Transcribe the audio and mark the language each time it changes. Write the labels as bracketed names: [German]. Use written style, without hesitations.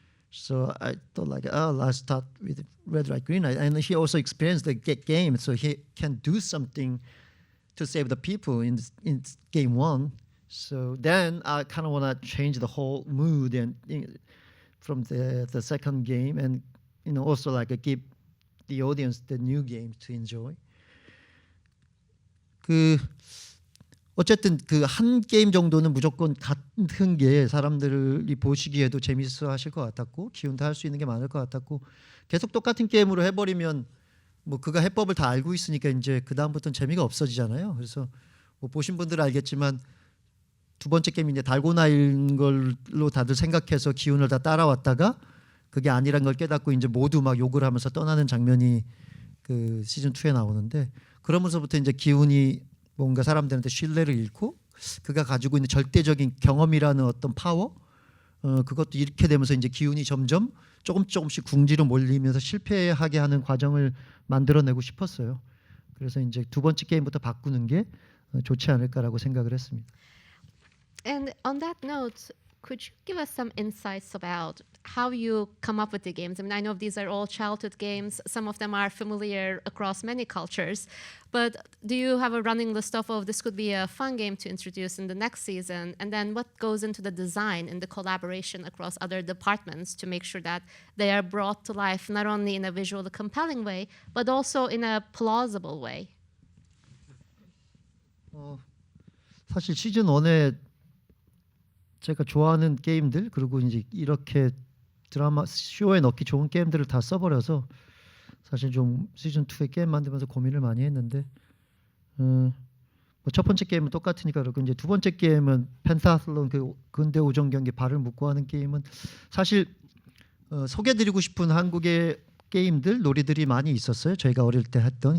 [English] So I thought like, let's start with red light, green light, and he also experienced the game, so he can do something to save the people in game 1. So then I kind of want to change the whole mood and from the second game, and also like give the audience the new game to enjoy. [Korean] 어쨌든 한 게임 정도는 무조건 같은 게 사람들이 보시기에도 재밌어 하실 것 같았고 기운도 할 수 있는 게 많을 것 같았고 계속 똑같은 게임으로 해버리면 뭐 그가 해법을 다 알고 있으니까 이제 그 다음부터는 재미가 없어지잖아요. 그래서 뭐 보신 분들은 알겠지만 두 번째 게임이 이제 달고나인 걸로 다들 생각해서 기운을 다 따라왔다가 그게 아니란 걸 깨닫고 이제 모두 막 욕을 하면서 떠나는 장면이 그 시즌 2에 나오는데, 그러면서부터 이제 기운이 뭔가 사람들한테 신뢰를 잃고 그가 가지고 있는 절대적인 경험이라는 어떤 파워, 그것도 잃게 되면서 이제 기운이 점점 조금씩 궁지로 몰리면서 실패하게 하는 과정을 만들어내고 싶었어요. 그래서 이제 두 번째 게임부터 바꾸는 게 좋지 않을까라고 생각을 했습니다. [English] And on that note, could you give us some insights about how you come up with the games? I mean, I know these are all childhood games. Some of them are familiar across many cultures. But do you have a running list of, oh, this could be a fun game to introduce in the next season? And then what goes into the design and the collaboration across other departments to make sure that they are brought to life not only in a visually compelling way, but also in a plausible way? [Korean] 사실 시즌 1에 제가 좋아하는 게임들, 그리고 이제 이렇게 드라마 쇼에 넣기 좋은 게임들을 다 써버려서 사실 좀 시즌 2에 게임 만들면서 고민을 많이 했는데, 뭐 첫 번째 게임은 똑같으니까 그렇고, 이제 두 번째 게임은 펜타슬론 그 근대 오전 경기 발을 묶고 하는 게임은 사실 소개드리고 싶은 한국의 게임들, 놀이들이 많이 있었어요. 저희가 어릴 때 했던.